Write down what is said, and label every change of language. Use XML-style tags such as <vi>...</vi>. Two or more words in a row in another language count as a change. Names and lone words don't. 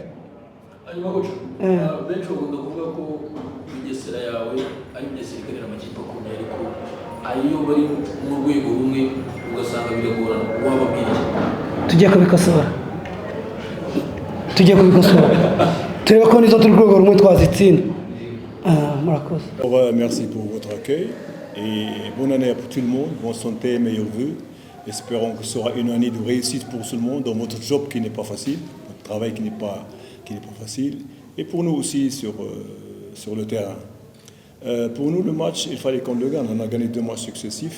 <rw>hanyuma koca benshi bakunda kuvuga ko Bugesera yawe ari Bugesera ikenera amakipe akomeye ariko ayo bari mu rwego rumwe ugasanga biragorana wababwira tugiye kubikosora turebe ko nizo turi rwego rumwe twazitsinda. Murakoze.</rw> <fr>Merci pour votre accueil et bonne année à tout le monde, bonne santé, meilleurs vœux. Espérons que ce sera une année de réussite pour tout le monde dans votre job qui n'est pas facile, votre travail qui n'est pas facile, et pour nous aussi sur le terrain. Pour nous, le match, il fallait qu'on le gagne. On a gagné 2 matchs successifs.</fr>